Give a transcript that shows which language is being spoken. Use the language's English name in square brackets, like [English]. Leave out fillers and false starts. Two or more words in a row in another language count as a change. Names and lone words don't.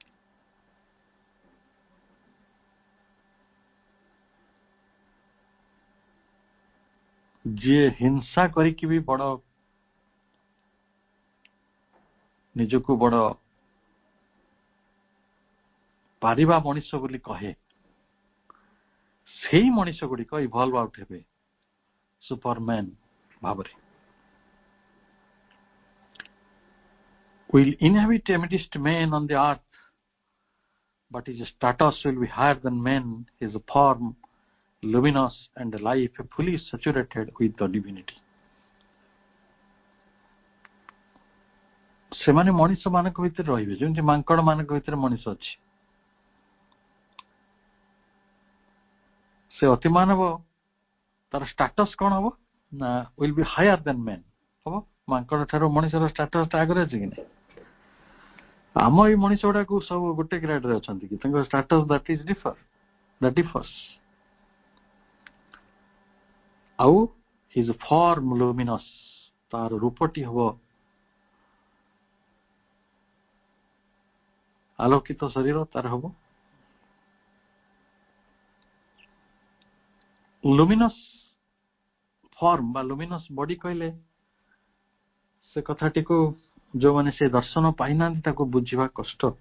[Odia] ଯିଏ ହିଂସା କରିକି ବି ବଡ ନିଜକୁ ବଡ ପାରିବା ମଣିଷ ବୋଲି କହେ, ସେଇ ମଣିଷ ଗୁଡିକ [English] evolve out [Odia] ହେବେ ସୁପରମ୍ୟାନ ଭାବରେ। [English] Will inhabit amidst men on the earth, but his status will be higher than men, his form luminous and life fully saturated with the divinity. [Odia] ସେମାନେ ମଣିଷ ମାନଙ୍କ ଭିତରେ ରହିବେ ଯେମିତି ମାଙ୍କଡ ମାନଙ୍କ ଭିତରେ ମଣିଷ ଅଛି। ସେ ଅତି ମାନବ, ତାର ଷ୍ଟାଟସ୍ କଣ ହବ ନା [English] will be higher than men [Odia] ହବ। ମାଙ୍କଡ ଠାରୁ ମଣିଷର ଷ୍ଟାଟସ୍ ଟା ଆଗରେ ଅଛି କି ନାହିଁ? ଆମ ଏଇ ମଣିଷ ଗୁଡାକୁ ସବୁ ଗୋଟେ ଗ୍ରେଡ୍ ରେ ଅଛନ୍ତି କି? [English] ତାଙ୍କ ଷ୍ଟାଟସ୍ that differs। ଆଉ his form luminous, [Odia] ତାର ରୂପଟି ହବ ଆଲୋକିତ ଶରୀର ତାର ହବ। [English] luminous form [Odia] ବା [English] luminous body [Odia] କହିଲେ ସେ କଥାଟିକୁ ଯୋଉମାନେ ସେ ଦର୍ଶନ ପାଇନାହାନ୍ତି ତାକୁ ବୁଝିବା କଷ୍ଟ।